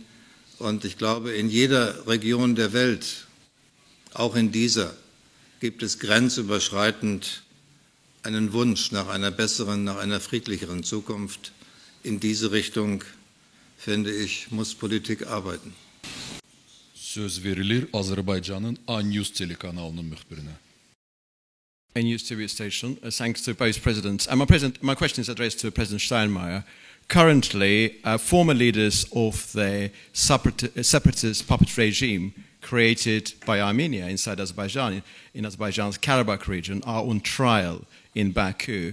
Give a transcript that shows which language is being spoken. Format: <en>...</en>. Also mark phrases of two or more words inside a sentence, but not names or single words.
<de>Und ich glaube, in jeder Region der Welt, auch in dieser, gibt es grenzüberschreitend einen Wunsch nach einer besseren, nach einer friedlicheren Zukunft. In diese Richtung, finde ich, muss Politik arbeiten.</de> <az>Söz verilir Azerbaycan'ın A-News telekanalının müxbirine.</az> <en>A News TV station. Thanks to both presidents. My question is addressed to President Steinmeier. Currently, former leaders of the separatist puppet regime created by Armenia inside Azerbaijan, in Azerbaijan's Karabakh region, are on trial in Baku.</en>